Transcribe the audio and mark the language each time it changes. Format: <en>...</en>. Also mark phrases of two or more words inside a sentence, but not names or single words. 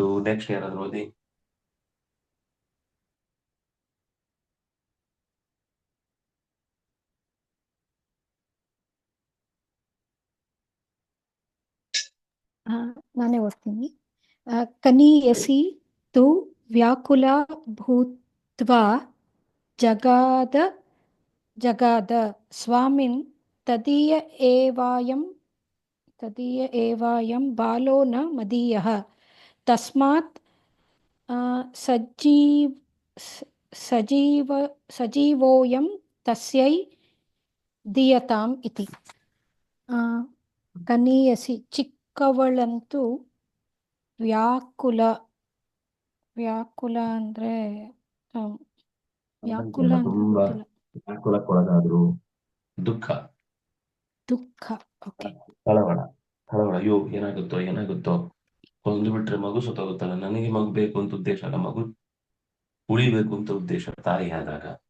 <kn>ನೆಕ್ಸ್ಟ್ ಯಾರಾದ್ರೂ ಓದಿ. ನಾನೇ ಓದ್ತೀನಿ.</kn> <sa>ಕನೀಯಸಿ ತು ವ್ಯಾಕುಲ ಭೂತ್ವಾ ಜಗಾದ ಸ್ವಾಮಿನ್ ತದೀಯ ಏವಾಯಂ ಬಾಲೋ ನ ಮದೀಯಃ ತಸ್ಮಾತ್ ಸಜೀವೋಯಂ तस्यै दीयताम् इति कनीयसि</sa> <kn>ಚಿಕ್ಕವಳಂತೂ ವ್ಯಾಕುಲ ವ್ಯಾಕುಲ ಅಂದ್ರೆ ವ್ಯಾಕುಲ ಅಂದ್ರೆ ತುಂಬಾ ಗೊತ್ತಿಲ್ಲ. ವ್ಯಾಕುಲಕ್ಕೊಳಗಾದ್ರು, ದುಃಖ, ದುಃಖ. ಓಕೆ. ಕಳವಳ, ಅಯ್ಯೋ ಏನಾಗುತ್ತೋ ಕೊಂದು ಬಿಟ್ರೆ ಮಗು ಸತ್ತೋಗುತ್ತಲ್ಲ, ನನಗೆ ಮಗು ಬೇಕು ಅಂತ ಉದ್ದೇಶ ಅಲ್ಲ, ಮಗು ಉಳಿಬೇಕು ಅಂತ ಉದ್ದೇಶ ತಾಯಿ ಆದಾಗ.</kn>